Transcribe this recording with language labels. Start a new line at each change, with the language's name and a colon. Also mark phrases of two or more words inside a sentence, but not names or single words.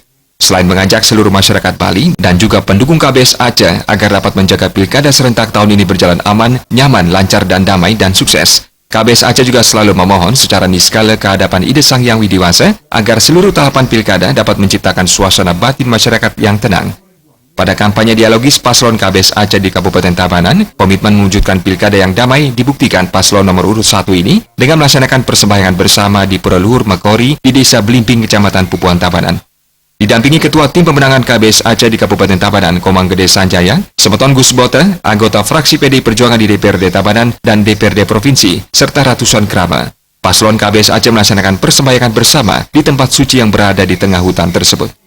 Indonesian: Selain mengajak seluruh masyarakat Bali dan juga pendukung KBS Aceh agar dapat menjaga pilkada serentak tahun ini berjalan aman, nyaman, lancar, dan damai, dan sukses, KBS Aceh juga selalu memohon secara niskala kehadapan Ide Sang Hyang Widiwasa agar seluruh tahapan pilkada dapat menciptakan suasana batin masyarakat yang tenang. Pada kampanye dialogis paslon KBS Aceh di Kabupaten Tabanan, komitmen mewujudkan pilkada yang damai dibuktikan paslon nomor urut 1 ini dengan melaksanakan persembahyangan bersama di Pura Luhur Mekori di Desa Blimbing, Kecamatan Pupuan Tabanan. Didampingi Ketua Tim Pemenangan KBS Aceh di Kabupaten Tabanan, Komang Gede Sanjaya, Semeton Gus Bote, anggota fraksi PDI Perjuangan di DPRD Tabanan dan DPRD Provinsi, serta ratusan kerabat. Paslon KBS Aceh melaksanakan persembahyangan bersama di tempat suci yang berada di tengah hutan tersebut.